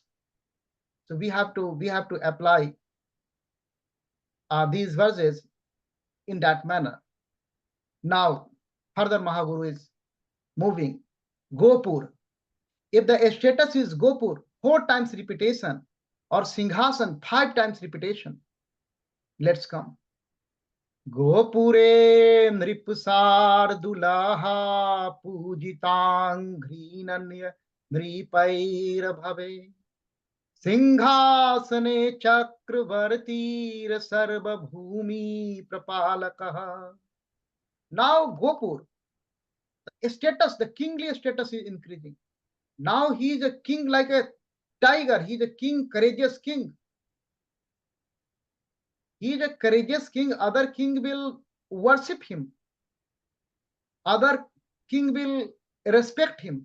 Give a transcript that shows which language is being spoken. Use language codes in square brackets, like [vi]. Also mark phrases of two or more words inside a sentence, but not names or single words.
[en] So we have to apply these verses in that manner. Now, further Mahaguru is moving. Gopur. If the status is Gopur, 4 times repetition, or Singhasan, 5 times repetition. Let's come. [sa] Gopure nripsar dulaha pujitang ghrinanya nripair bhave Singhasane chakravartir sarva bhumi prapalakah. [en] Now Gopur, the status, the kingly status is increasing. Now he is a king like a tiger. He is a king, courageous king. He is a courageous king. Other king will worship him. Other king will respect him.